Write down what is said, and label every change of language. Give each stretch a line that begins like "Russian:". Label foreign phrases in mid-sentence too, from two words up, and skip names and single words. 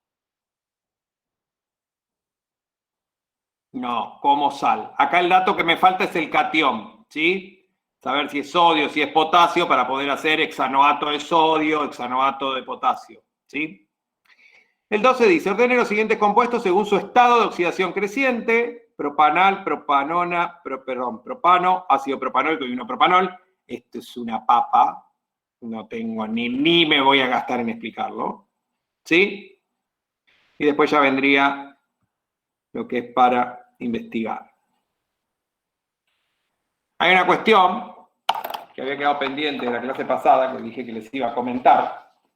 Spanish: No, como sal. Acá el dato que me falta es el catión, ¿sí? Saber si es sodio, si es potasio, para poder hacer hexanoato de sodio, hexanoato de potasio, ¿sí? El 12 dice, ordene los siguientes compuestos según su estado de oxidación creciente: propanal, propanona, propano, ácido propanoico y propanol. Esto es una papa, no tengo ni me voy a gastar en explicarlo, ¿sí? Y después ya vendría lo que es para investigar. Hay una cuestión que había quedado pendiente de la clase pasada, que dije que les iba a comentar.